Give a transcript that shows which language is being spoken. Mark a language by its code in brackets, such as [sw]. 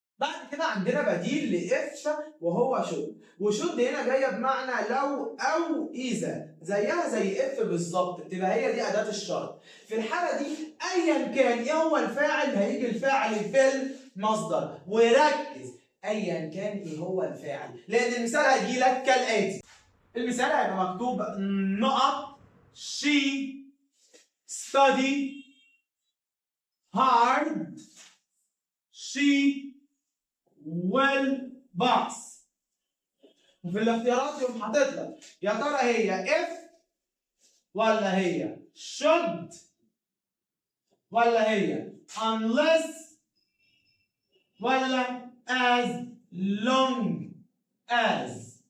[ar] بعد كده عندنا بديل لاف وهو شود، وشود هنا جايه بمعنى لو او اذا، زيها زي اف بالظبط، بتبقى هي دي اداه الشرط. في الحاله دي ايا كان ايه هو الفاعل هيجي الفاعل في مصدر. وركز ايا كان ايه هو الفاعل، لان المثال هيجي لك كالاتي. المثال هيبقى مكتوب نقط [en] she study hard she will pass. [ar] وفي الاختيارات يقوم حاطط لك يا ترى هي if ولا هي should ولا هي unless ولا as long as.